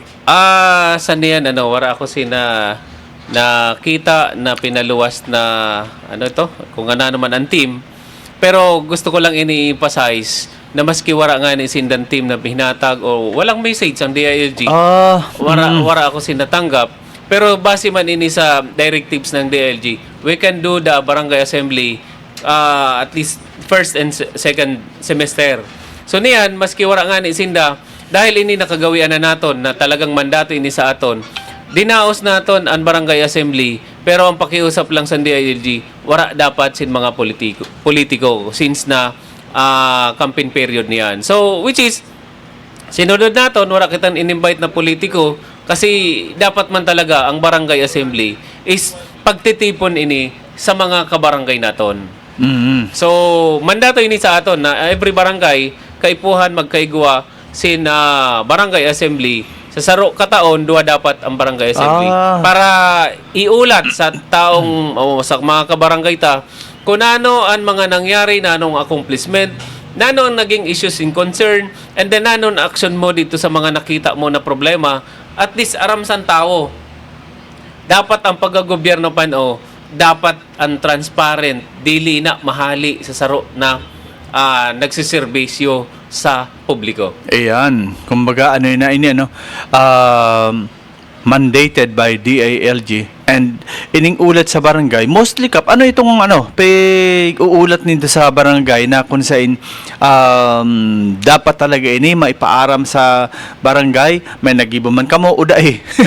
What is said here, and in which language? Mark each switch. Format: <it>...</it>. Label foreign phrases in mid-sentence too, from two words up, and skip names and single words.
<tl>Saan yan, wala ako nakita na pinaluwas na, kung ano naman ang team.</tl> <bik>Pero gusto ko lang ini-emphasize na maski wala nga ni sindan team na hinatag o walang message ang DILG, wala ako sinatanggap. Pero base man ini sa directives ng DILG,</bik> <en>we can do the barangay assembly at least first and second semester.</en> <bik>So niyan, maski wala nga ni sinda, dahil ini nakagawian na naton na talagang mandato ini sa aton, dinaos naton ang barangay assembly, pero ang pakiusap lang sa DILG, wala dapat sin mga politiko since na campaign period niyan.</bik> <en>So, which is,</en> <bik>sinunod naton, wala kitang in-invite na politiko kasi dapat man talaga ang barangay assembly is pagtitipon ini sa mga kabarangay naton. So, mandato ini sa aton na every barangay, kaipuhan magkaigwa sin barangay assembly. Sa saro kataon, duwa dapat ang barangay assembly. Para iulat sa taong, sa mga kabarangay ta, kung ano ang mga nangyari, nanong accomplishment, nano ang naging</bik> <en>issues in concern, and then</en> <bik>nano ang action mo dito sa mga nakita mo na problema, at least aram san tao. Dapat ang paggagobyerno dapat ang transparent, dili na mahali sa saro na nagsiservisyo sa publiko. Ayan, kumbaga</bik> <en>mandated by DILG and</en> <bik>ining ulat sa barangay mostly kap itong uulat nito sa barangay na kung saan dapat talaga ini maipaaram sa barangay, may nagibo man kamo uday.</bik>